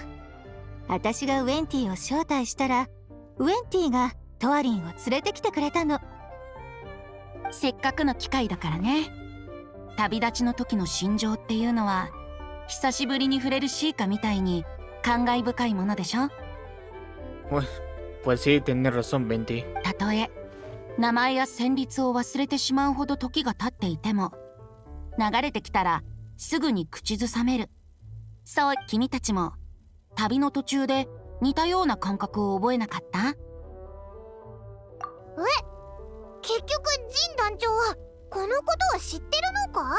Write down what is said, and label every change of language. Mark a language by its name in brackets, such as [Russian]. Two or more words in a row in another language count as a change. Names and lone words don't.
[Japanese] 私がウェンティを招待したら、ウェンティがトワリンを連れてきてくれたの。せっかくの機会だからね。旅立ちの時の心情っていうのは久しぶりに触れるシーカみたいに感慨深いものでしょ。 [Spanish] Pues sí, tienes razón, Venti. [Japanese] たとえ名前や旋律を忘れてしまうほど時が経っていても、流れてきたらすぐに口ずさめる。そう、君たちも旅の途中で似たような感覚を覚えなかった？結局ジン団長はこのことを知ってるのか？